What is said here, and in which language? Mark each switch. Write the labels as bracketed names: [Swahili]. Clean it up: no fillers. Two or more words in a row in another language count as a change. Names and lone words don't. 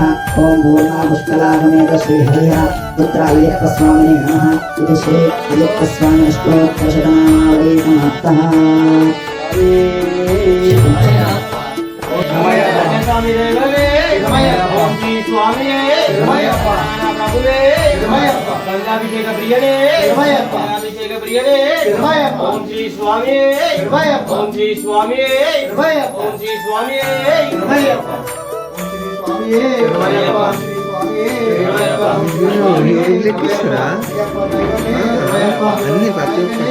[Sanskrit] ओम पूर्णापुष्कलागमेव श्रीहरिः पुत्र अय्यप्पस्वामिने नमः। इति श्री अय्यप्पस्वामी अष्टोत्तरशतनामावली समाप्तः। ओम [Malayalam] സ്വാമി പ്രഭുവേ ഗംഗാഭിഷേക പ്രിയനേ ഗംഗാഭിഷേക പ്രിയനേ ഓം ശ്രീ സ്വാമി ഓം ശ്രീ സ്വാമി ഓം ശ്രീ സ്വാമി [Telugu] అన్ని ప్రతి